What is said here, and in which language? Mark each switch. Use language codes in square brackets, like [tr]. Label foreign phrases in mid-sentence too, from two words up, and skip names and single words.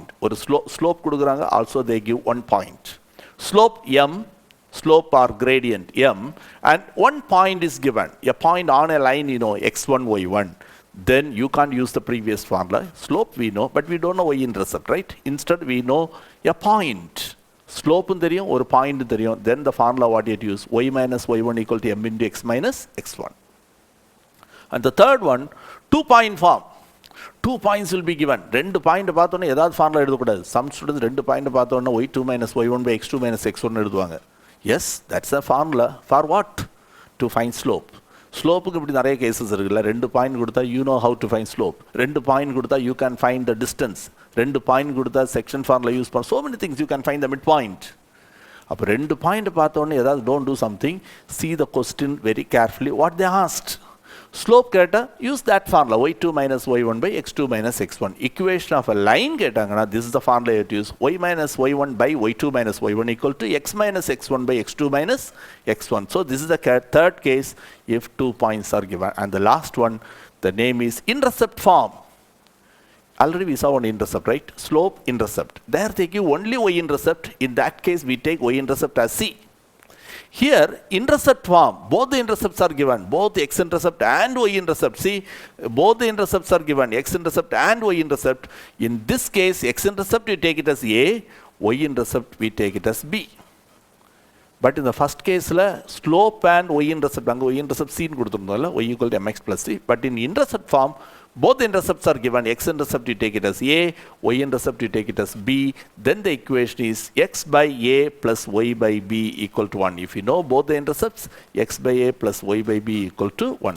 [en] Or slope kudukranga, also they give 1 point. Slope m, slope or gradient m, and 1 point is given. A point on a line, x1, y1. Then you can't use the previous formula. Slope we know, but we don't know y-intercept, right? Instead, we know a point. Slope or point, then the formula what you use, y minus y1 equal to m into x minus x1. And the third one, 2 point form. 2 points will be given. 2 point [ta] பார்த்தோன்னா ஏதாவது ஃபார்முலா எழுதக்கூடாது. [en] Some students 2 point பார்த்தோன்னா y2 minus y1 by x2 minus x1 எழுதுவாங்க. Yes, that's a formula. For what? To find slope. [ta] ஸ்லோப்புக்கு இப்படி நிறைய கேசஸ் இருக்குல்ல. [en] 2 பாயிண்ட் கொடுத்தா you know how to find slope. 2 பாயிண்ட் கொடுத்தா you can find the distance. [ta] 2 பாயிண்ட் கொடுத்தா [en] section formula use [ta] பண்ண. [en] So many things you can find the midpoint. [ta] அப்போ 2 பாயிண்ட் பார்த்தோன்னே ஏதாவது [en] don't do something. See the question very carefully what they asked. Slope கேட்டா use that formula y2 minus y1 by x2 minus x1. Equation of a line கேட்டாங்கன்னா this is the formula you have to use, y minus y1 by y2 minus y1 equal to x minus x1 by x2 minus x1. So this is the third case if 2 points are given. And the last one, the name is intercept form. Already we saw one intercept, right? Slope intercept. There they give only y-intercept. In that case we take y-intercept as c. Here, intercept form, both the intercepts are given, both x-intercept and y-intercept. See, both the intercepts are given, x-intercept and y-intercept. In this case, x-intercept we take it as A, y-intercept we take it as B. But in the first case, slope and y-intercept, y-intercept c y equal to mx plus c. But in intercept form, both the intercepts are given, x-intercept you take it as A, y-intercept you take it as B, then the equation is x by A plus y by B equal to 1. If you know both the intercepts, x by A plus y by B equal to 1.